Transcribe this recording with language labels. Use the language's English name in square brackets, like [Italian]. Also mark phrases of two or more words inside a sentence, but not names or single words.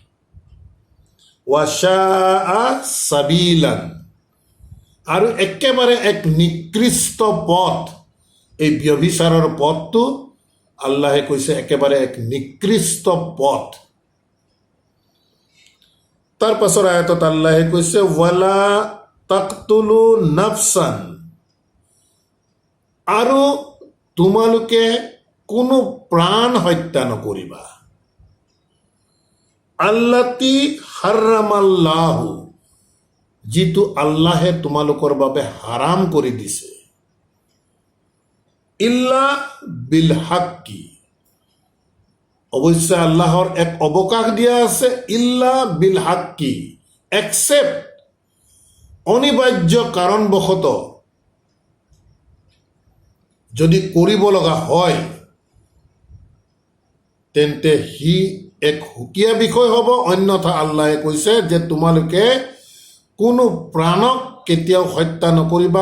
[Arabic] وساء سبيلا, [Assamese] আৰু একেবাৰে এক নিকৃষ্ট পথ। এই ব্যভিচাৰৰ পথটো আল্লাহে কৈছে একেবাৰে এক নিকৃষ্ট পথ। তাৰ পাছৰ আয়াতত আল্লাহে কৈছে [Arabic] ولا تقتلوا النفس, [Assamese] আৰু তোমালোকে কোনো প্ৰাণ হত্যা নকৰিবা। [Arabic] التي حرم الله, [Assamese] যিটো আল্লাহে তোমালোকৰ বাবে হাৰাম কৰি দিছে। [Arabic] إلا بالحق, [Assamese] অৱশ্যে আল্লাহৰ এক অৱকাশ দিয়া আছে। [Arabic] إلا بالحق, [Assamese] এক্সেপ্ট অনিবাৰ্য কাৰণবশতঃ যদি কৰিব লগা হয় তেন্তে সি এক সুকীয়া বিষয় হ'ব। অন্যথা আল্লাহে কৈছে যে তোমালোকে কোনো প্ৰাণক কেতিয়াও হত্যা নকৰিবা।